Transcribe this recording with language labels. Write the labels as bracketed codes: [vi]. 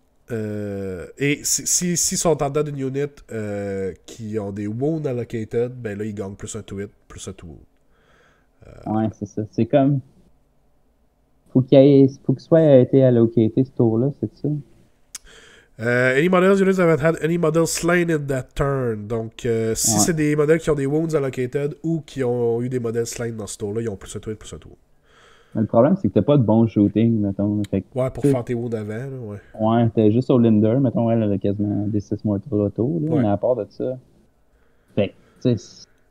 [fr] Et s'ils sont en dedans d'une unit qui ont des wounds allocated, ben là ils gagnent plus un to hit, plus un to wound. Ouais, c'est ça. C'est comme. Faut qu'il soit été allocated ce tour-là, c'est ça? [en] Any models units haven't had any models slain in that turn. [fr] Donc, si c'est des modèles qui ont des wounds allocated ou qui ont eu des modèles slain dans ce tour-là, ils ont plus un to hit, plus un to wound. Mais le problème, c'est que t'as pas de bon shooting, mettons. Fait ouais, pour faire tes wounds avant, là, ouais. Ouais, t'es juste au Linder, mettons, elle a quasiment des 6 mois de auto, là, mais à part de ça. Fait que, tu sais.